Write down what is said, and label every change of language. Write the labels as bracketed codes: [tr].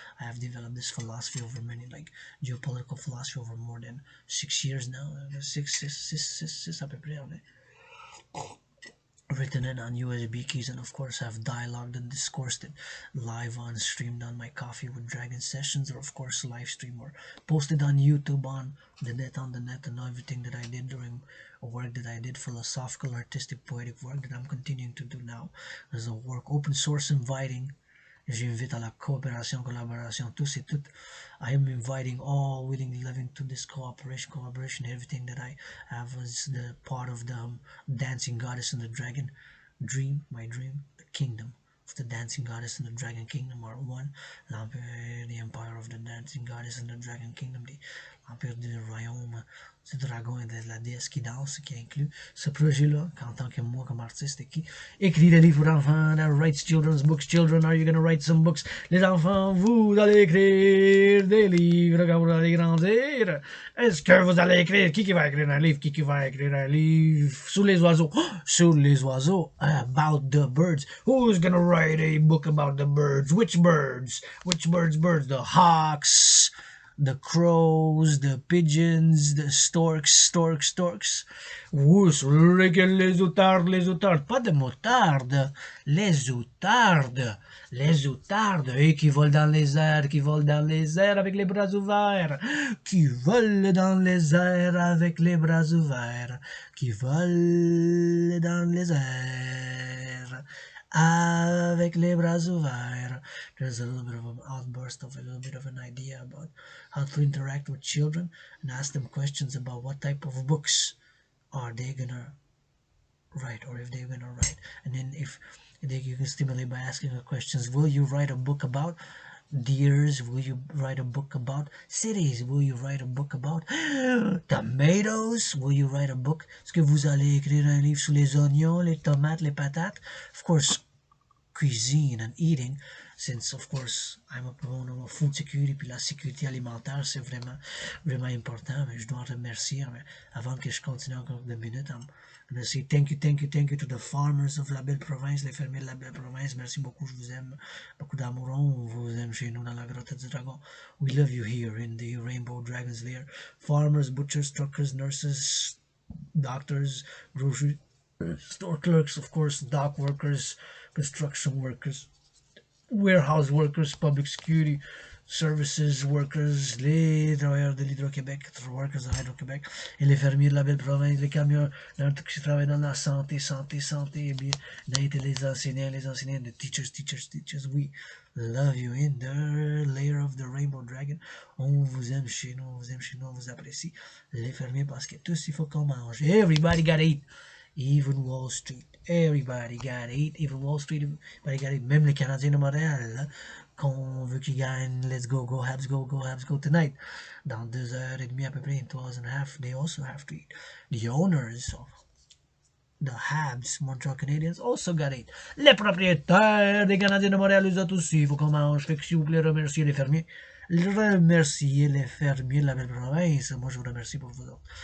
[en] I have developed this philosophy over many, like geopolitical philosophy over more than 6 years now, [fr] six à peu près, [en] written it on USB keys, and of course have dialogued and discoursed it live on streamed on my Coffee with Dragon sessions, or of course live stream or posted on YouTube on the net, and everything that I did during work that I did, philosophical, artistic, poetic work that I'm continuing to do now as a work, open source, inviting. [fr] J'invite à la coopération, collaboration, tous et toutes. [en] I am inviting all willingly living to this collaboration. Everything that I have is the part of the dancing goddess and the dragon dream, my dream, the kingdom of the dancing goddess and the dragon kingdom are one. [fr] L'empire, [en] the empire of the dancing goddess and the dragon kingdom, [fr] l'empire du royaume du dragon et de la déesse qui danse, qui inclut ce projet-là, qu'en tant que moi, comme artiste, qui écrit des livres pour enfants, [en] that writes children's books. Children, are you going to write some books? [fr] Les enfants, vous allez écrire des livres quand vous allez grandir. Est-ce que vous allez écrire? Qui va écrire un livre? Qui va écrire un livre sur les oiseaux? Sur les oiseaux, [en] about the birds. Who's going to write a book about the birds? Which birds? Which birds? The hawks, the crows, the pigeons, the storks. [fr] Oui, sur les outardes, pas de moutarde, les outardes, et qui volent dans les airs, avec les bras ouverts, qui volent dans les airs avec les bras ouverts, qui volent dans les airs avec les bras ouverts. [en] There's a little bit of an outburst of a little bit of an idea about how to interact with children and ask them questions about what type of books are they gonna write, or if they're gonna write. And then if you can stimulate by asking the questions, will you write a book about deers? Will you write a book about cities? Will you write a book about tomatoes? Will you write a book? [fr] Est-ce que vous allez écrire un livre sur les oignons, les tomates, les patates? [en] Of course, cuisine and eating, since of course I'm a proponent of food security, [fr] puis la sécurité alimentaire c'est vraiment important. Mais je dois remercier, mais avant que je continue encore 2 minutes, [en] I'm gonna say thank you to the farmers of [fr] la belle province, les fermiers de la belle province. Merci beaucoup, je vous aime, beaucoup d'amour, on vous aime chez nous dans la grotte du dragon. [en] We love you here in the Rainbow Dragon's Lair. Farmers, butchers, truckers, nurses, doctors, grocery store clerks, of course, dock workers, construction workers, warehouse workers, public security, services workers, [fr] les travailleurs de l'Hydro-Québec, workers de Hydro-Québec, et les fermiers de la belle province, les camions qui travaillent dans la santé, et bien, les enseignants, [en] the teachers, we love you in the lair of the rainbow dragon. [fr] On vous aime chez nous, on vous apprécie. Les fermiers, parce que tous, il faut qu'on mange. [en] Everybody gotta eat. Even Wall Street. Everybody gotta eat. Even Wall Street, everybody gotta eat. [fr] Même les Canadiens de Montréal, là, qu'on veut qu'ils gagnent. [en] Let's go, go Habs, go Habs, go tonight. [fr] Dans 2 heures et demie à peu près, [en] in 2 hours and a half, they also have to eat. The owners of the Habs, Montreal Canadiens, also got it. [fr] Les propriétaires des Canadiens de Montréal, les autres aussi, il faut qu'on mange. Fait que s'il vous plaît, remerciez les fermiers. Remerciez les fermiers de la belle province. Moi, je vous remercie pour vous autres.